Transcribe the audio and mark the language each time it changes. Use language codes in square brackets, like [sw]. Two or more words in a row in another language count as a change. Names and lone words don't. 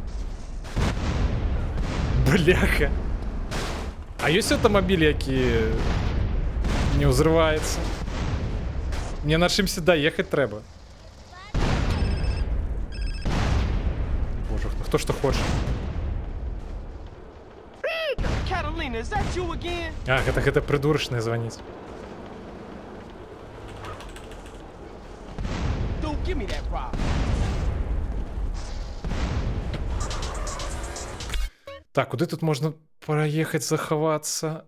[be] Бляха. А ёсць аўтамабіль, які не ўзрываецца? Мне на чымся даехаць трэба. Боже, хто што хоча. [en] Catalina, is that you again? [be] А, гэта прыдурачная званіць. [en] Dude, give me that problem. [be] Так, куды тут можна праехаць, захавацца?